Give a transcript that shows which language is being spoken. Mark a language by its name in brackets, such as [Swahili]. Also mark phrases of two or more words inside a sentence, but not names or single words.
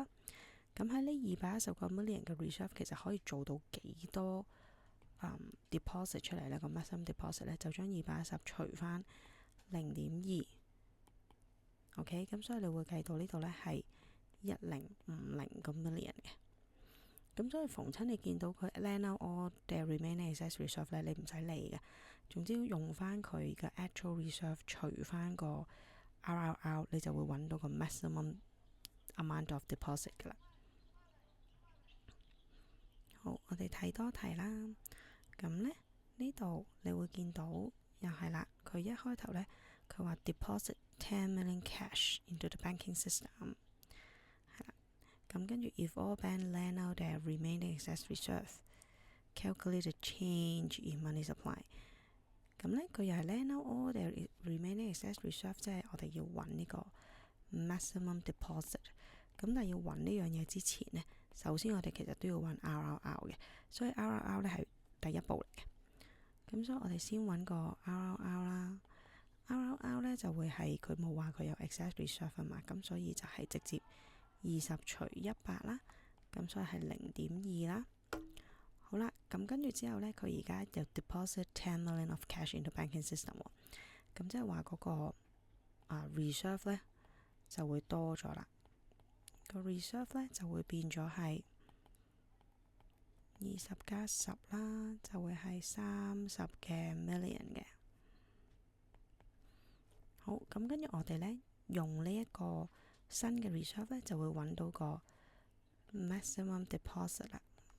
[Cantonese] 咁喺呢210個 million 嘅 reserve 其實可以做到幾多deposit 出嚟呢？個 [English] maximum deposit [Cantonese] 呢，就將210除翻0.2。OK， 咁所以你會計到呢度呢係1050個 million 嘅。咁所以逢親你見到佢 [English] lend out all their remaining excess reserve [Cantonese] 呢，你唔使理嘅。總之用翻佢嘅 [English] actual reserve [Cantonese] 除翻個 RRR， 你就會揾到個 [English] maximum amount of deposit [Cantonese] 噶啦。好，我哋睇多題啦。咁呢度你會見到又係啦，佢一開頭呢，佢話 [English] deposit 10 million cash into the banking system， [Cantonese] 係啦。咁跟住 [English] if all banks lend out their remaining excess reserve, calculate the change in money supply。 [Cantonese] 咁呢，佢又係 [English] lend out all their remaining excess reserve， [Cantonese] 即係我哋要揾呢個 [English] maximum deposit。 [Cantonese] 咁但係要揾呢樣嘢之前呢，首先我哋其實都要揾 RRR 嘅，所以 RRR 呢係第一步嚟嘅。咁所以我哋先揾個 RRR 啦。RRR 呢就會係佢冇話佢有 [English] excess reserve [Cantonese] 啊嘛，咁所以就係直接20除100啦，咁所以係0.2啦。好啦，咁跟住之後呢，佢而家就 [English] deposit 10 million of cash into banking system [Cantonese] 喎，咁即係話嗰個reserve 呢就會多咗啦。個 reserve 呢就會變咗係20加10啦，就會係30嘅 million 嘅。好，咁跟住我哋呢，用呢一個新嘅 reserve 呢，就會揾到個 [English] maximum deposit [Cantonese] 啦。